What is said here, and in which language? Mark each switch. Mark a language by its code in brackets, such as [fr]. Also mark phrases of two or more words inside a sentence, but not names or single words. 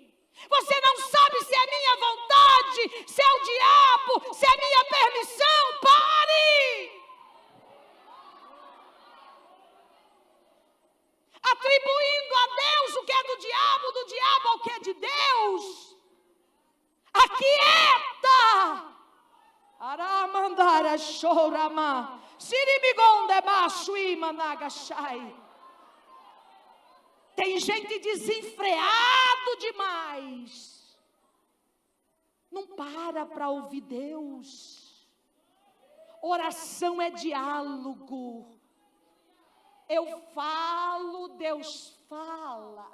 [pt] Você não sabe se é minha vontade, se é o diabo, se é minha permissão. Pare! Atribuindo a Deus o que é do diabo ao que é de Deus. Aquieta! Aramandara chorama, sirimigonde machui managashai. Tem gente desenfreado demais. Não para ouvir Deus. Oração é diálogo. Eu falo, Deus fala.